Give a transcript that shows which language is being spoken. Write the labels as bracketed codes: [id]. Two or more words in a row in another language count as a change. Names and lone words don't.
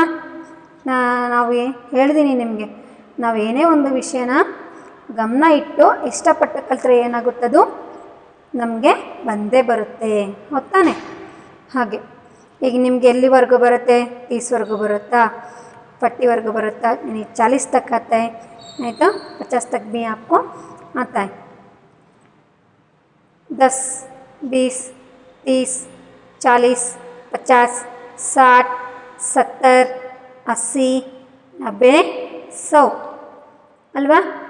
[kn] ನಾವು ಹೇಳಿದ್ದೀನಿ ನಿಮಗೆ, ನಾವು ಏನೇ ಒಂದು ವಿಷಯನ ಗಮನ ಇಟ್ಟು ಇಷ್ಟಪಟ್ಟು ಕಲಿತ್ರೆ ಏನಾಗುತ್ತದು ನಮಗೆ ಬಂದೇ ಬರುತ್ತೆ, ಗೊತ್ತಾನೆ? ಹಾಗೆ ಈಗ ನಿಮ್ಗೆ ಎಲ್ಲಿವರೆಗೂ ಬರುತ್ತೆ? 30ವರೆಗೂ ಬರುತ್ತಾ? 40वರೆಗೂ ಬರುತ್ತಾ? [hi] 40 तक आता है, नहीं तो 50 तक भी आपको आता है। 10, 20, 30, 40, 50, 60, 70, 80, 90, 100 अल्वा?